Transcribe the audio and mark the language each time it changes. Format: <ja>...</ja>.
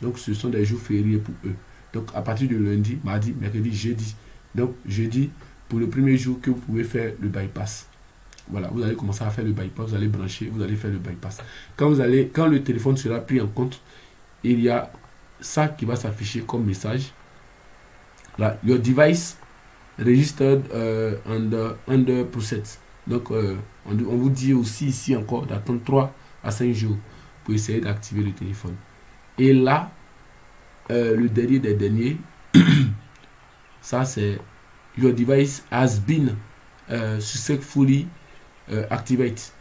<fr>Donc ce sont des jours fériés pour eux. Donc à partir de lundi, mardi, mercredi, jeudi. Donc jeudi, pour le premier jour que vous pouvez faire le bypass. Voilà, vous allez commencer à faire le bypass, vous allez brancher, vous allez faire le bypass. Quand le téléphone sera pris en compte, il y a ça qui va s'afficher comme message.</fr> <en>Là, your device registered under process.</en> <fr>Donc, on vous dit aussi ici encore d'attendre 3 à 5 jours pour essayer d'activer le téléphone. Et là, le dernier des derniers, ça c'est</fr> <en>your device has been successfully activated.</en>